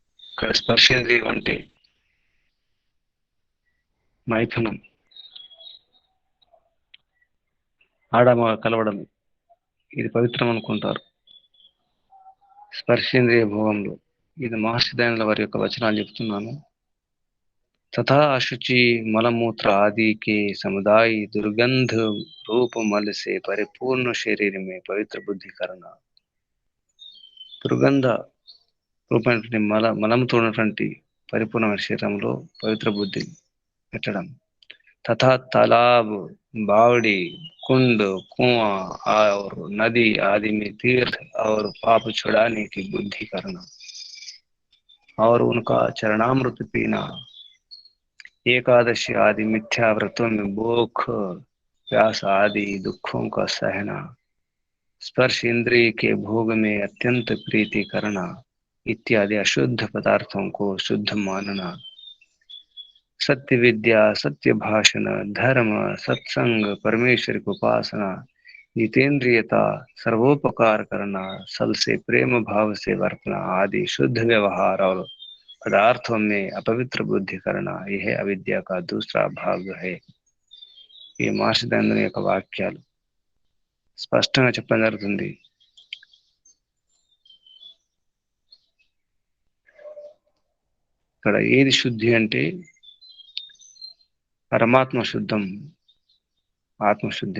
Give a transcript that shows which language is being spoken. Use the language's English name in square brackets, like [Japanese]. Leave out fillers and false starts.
[Telugu] ఇక్కడ స్పర్శేంద్రియం అంటే మైథునం, ఆడమగ కలవడం, ఇది పవిత్రం అనుకుంటారు. స్పర్శేంద్రియ భోగంలో ఇది మహర్షి దయానంద వారి యొక్క వచనాలు చెప్తున్నాను. [Hindi] तथा अशुचि मलमूत्र आदि के समुदाय दुर्गंध रूप मल से परिपूर्ण शरीर में पवित्र बुद्धि करना. [Telugu] దుర్గంధ రూపమైనటువంటి మలముతో ఉన్నటువంటి పరిపూర్ణమైన శరీరంలో పవిత్ర బుద్ధి పెట్టడం. [Hindi] तथा तालाब, बावड़ी, कुंड, कुआं और नदी आदि में तीर्थ और पाप छुड़ाने की बुद्धि करना और उनका चरणामृत पीना. एकादशी आदि मिथ्या व्रतों में भूख प्यास आदि दुखों का सहना. स्पर्श इंद्रिय के भोग में अत्यंत प्रीति करना इत्यादि अशुद्ध पदार्थों को शुद्ध मानना. सत्य विद्या, सत्य भाषण, धर्म, सत्संग, परमेश्वर की उपासना, जितेंद्रियता, सर्वोपकार करना, सल से प्रेम भाव से वर्तना आदि शुद्ध व्यवहार और पदार्थों में अपवित्र बुद्धि करना यह अविद्या का दूसरा भाग है. [Telugu] ఈ మహర్షి దయానంద యొక్క వాక్యాలు స్పష్టంగా చెప్పడం జరుగుతుంది. ఇక్కడ ఏది శుద్ధి అంటే పరమాత్మ శుద్ధం, ఆత్మశుద్ధి.